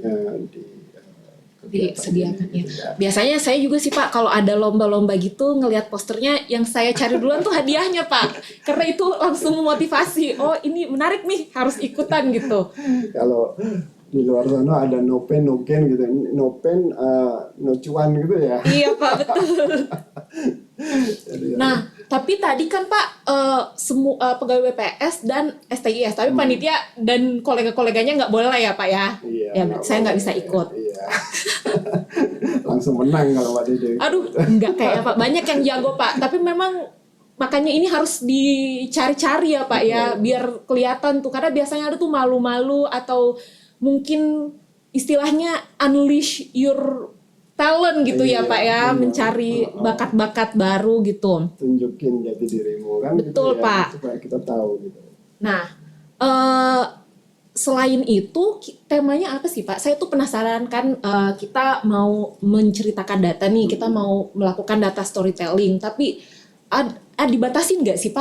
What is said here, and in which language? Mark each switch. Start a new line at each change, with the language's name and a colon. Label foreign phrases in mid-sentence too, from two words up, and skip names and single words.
Indonesian: Disediakan ya. gitu ya. Biasanya saya juga sih Pak, kalau ada lomba-lomba gitu ngelihat posternya, yang saya cari duluan tuh hadiahnya Pak, karena itu langsung memotivasi. Oh ini menarik nih, harus ikutan gitu. Kalau di luar sana ada
English: no pain no gain
Indonesian: gitu,
English: no pain no
Indonesian: cuan gitu ya. Iya Pak, betul. Jadi, Nah, tapi tadi kan Pak semua pegawai BPS dan STIS, tapi panitia dan kolega-koleganya nggak boleh lah ya Pak ya? iya, Ya, saya nggak bisa ikut. Iya. Langsung menang kalau Pak Dede. Aduh, nggak kayak Pak. Banyak yang jago Pak, tapi memang makanya ini harus dicari-cari ya Pak ya, biar kelihatan tuh. Karena biasanya ada tuh malu-malu atau mungkin istilahnya
English: unleash your talent
Indonesian: gitu ya Pak ya, mencari bakat-bakat baru gitu. Tunjukin jati dirimu kan. Betul, gitu ya, Pak. supaya kita tahu gitu. Nah, selain itu temanya apa sih Pak? Saya tuh penasaran kan, kita mau menceritakan data nih, kita mau melakukan
English: data storytelling,
Indonesian: tapi dibatasin nggak sih Pak?